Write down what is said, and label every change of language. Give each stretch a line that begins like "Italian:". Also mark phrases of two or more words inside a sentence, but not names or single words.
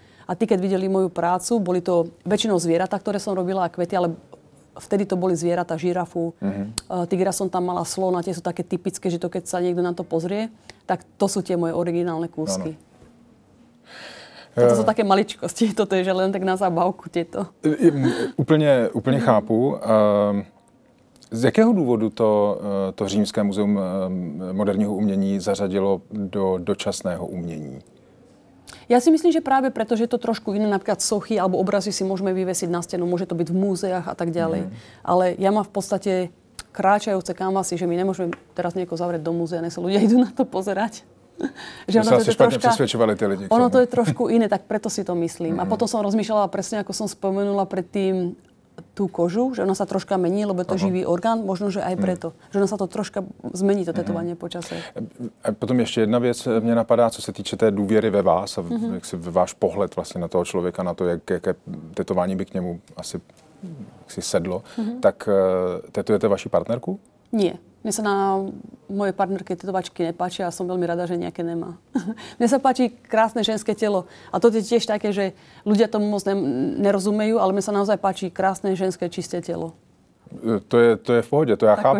Slovak: A tí, keď videli moju prácu, boli to väčšinou zvieratá, ktoré som robila a kvety, ale vtedy to boli zvieratá, žirafu, tigra som tam mala, slona, tie sú také typické, že to keď sa niekto na to pozrie, tak to sú tie moje originálne kúsky. Toto sú také maličkosti, toto je že len tak na zábavku tieto.
Czech: Úplně chápu. Z jakého důvodu to Římské muzeum moderního umění zařadilo do dočasného umění?
Slovak: Ja si myslím, že práve preto, že je to trošku iné, napríklad sochy alebo obrazy si môžeme vyvesiť na stenu, môže to byť v múzeách a tak ďalej. Ale ja mám v podstate kráčajúce kanvasy, že my nemôžeme teraz niekoho zavrieť do múzea, nech sa ľudia idú na to pozerať. Že ono to špatne presvedčovali tie ľudí. Ono to je trošku iné, tak preto si to myslím. A potom som rozmýšľala presne, ako som spomenula predtým, tú kožu, že ona sa troška mení, lebo je to živý orgán, možno, že aj preto. Že ona sa to troška zmení, to tetovanie počase.
Czech: A potom ještě jedna věc mě napadá, co se týče té důvěry ve vás a jak si váš pohled vlastně na toho člověka, na to, jaké tetování by k němu asi si sedlo. Tak tetujete vaši partnerku?
Slovak: Nie. Mne sa na mojej partnerke tetovačky nepáčia a som veľmi rada, že nejaké nemá. Mne sa páči krásne ženské telo. A to je tiež také, že ľudia tomu moc nerozumejú, ale mne sa naozaj páči krásne ženské čisté telo.
Czech: To je v pohodě, to já chápu.